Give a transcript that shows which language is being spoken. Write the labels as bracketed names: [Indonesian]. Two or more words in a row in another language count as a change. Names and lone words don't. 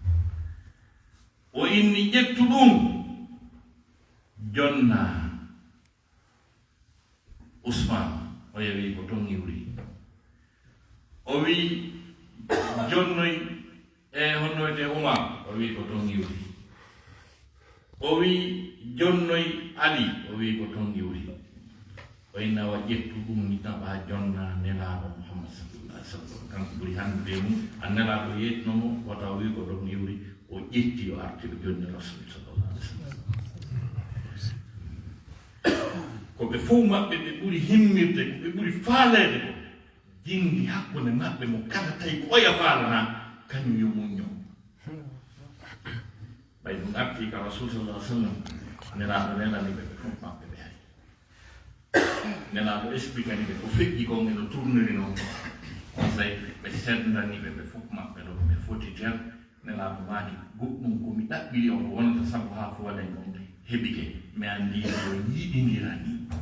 [Fula] o inni ƴettu ɗum jonna Ousmane o yawi ko ton iwri o wi jonnoy e honnoyde Oumar o wi ko ton iwri o wi jonnoy Ali o wi ko ton iwri o inna wa ƴettu ɗum ni taɓa jonna nelaaɗo Muhammad [Arabic] صلى الله عليه وسلم [Fula] kanko ɓuri handude mum a nelaaɗo yetnomo wata o wi ko ɗon iwri o ƴetti o arti o jonni Rasul [Arabic] صلى الله عليه وسلم [Fula] ko ɓe fof maɓɓe ɓe ɓuri himmirde ko ɓe ɓuri faaleede ko jindi hakkunde maɓɓe mo kala tawi ko oya faalana kañum yo muñño ɓay ɗum arti ka Rasul [Arabic] صلى الله عليه وسلم [Fula] nelaaɗo nelani ɓe ɓe fof maɓɓe ɓe hay nelaaɗo expliquani ɓe ko feƴƴi kon eno tourniri noon conseil ɓe sendaniɓe ɓe fof maɓɓe ɗo ɓe foti ter nelaaɗo maaki goɗɗum komi ɗaɓɓiri on ko wonata sabu haa fo waɗen on heɓike mi anndi o yiɗindira ni